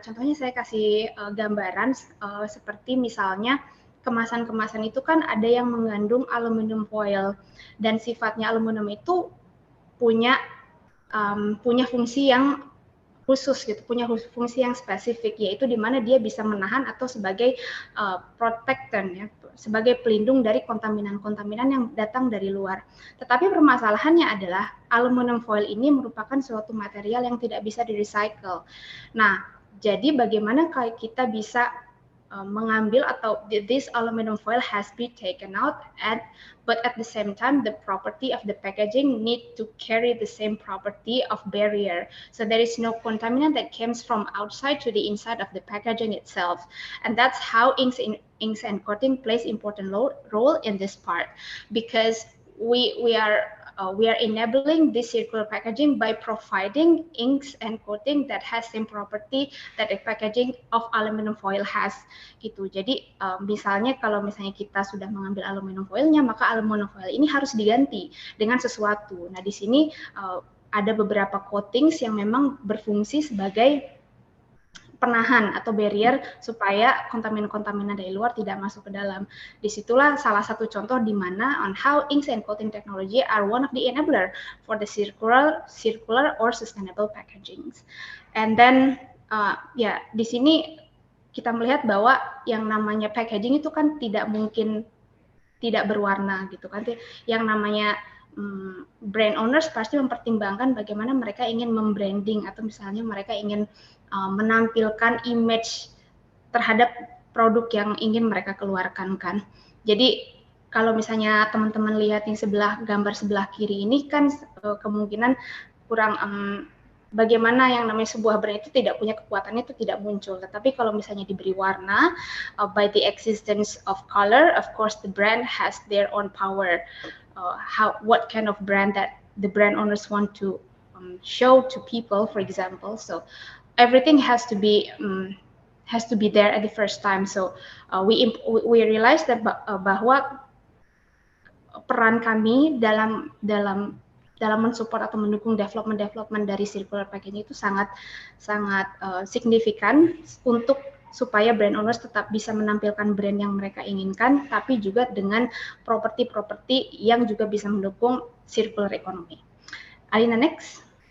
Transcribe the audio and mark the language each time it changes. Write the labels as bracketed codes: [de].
[id] Contohnya saya kasih gambaran seperti misalnya kemasan-kemasan itu kan ada yang mengandung aluminium foil dan sifatnya aluminium itu punya fungsi yang khusus gitu, punya fungsi yang spesifik, yaitu di mana dia bisa menahan atau sebagai protectant ya, sebagai pelindung dari kontaminan-kontaminan yang datang dari luar. Tetapi permasalahannya adalah aluminium foil ini merupakan suatu material yang tidak bisa di-recycle. Nah, jadi bagaimana kalau kita bisa mengambil atau [en] this aluminum foil has been taken out, but at the same time the property of the packaging need to carry the same property of barrier, so there is no contaminant that comes from outside to the inside of the packaging itself, and that's how inks and coating plays important role in this part, because we are enabling this circular packaging by providing inks and coating that has same property that the packaging of aluminum foil has gitu. [id] Jadi misalnya kalau misalnya kita sudah mengambil aluminum foilnya, maka aluminum foil ini harus diganti dengan sesuatu. Nah di sini ada beberapa coatings yang memang berfungsi sebagai penahan atau barrier supaya kontaminan-kontaminan dari luar tidak masuk ke dalam. Disitulah salah satu contoh di mana [en] on how inks and coating technology are one of the enabler for the circular or sustainable packaging. And then [id] di sini kita melihat bahwa yang namanya packaging itu kan tidak mungkin tidak berwarna gitu kan. Yang namanya brand owners pasti mempertimbangkan bagaimana mereka ingin membranding atau misalnya mereka ingin menampilkan image terhadap produk yang ingin mereka keluarkan kan. Jadi kalau misalnya teman-teman lihat yang gambar sebelah kiri ini kan kemungkinan kurang bagaimana yang namanya sebuah brand itu tidak punya kekuatannya itu tidak muncul. Tetapi kalau misalnya diberi warna [en] by the existence of color, of course the brand has their own power. What kind of brand that the brand owners want to show to people, for example. So everything has to be there at the first time. So we realize that [id] bahwa peran kami dalam mensupport atau mendukung development dari circular packaging itu sangat signifikan untuk supaya brand owners tetap bisa menampilkan brand yang mereka inginkan, tapi juga dengan properti-properti yang juga bisa mendukung circular economy. Alina, next.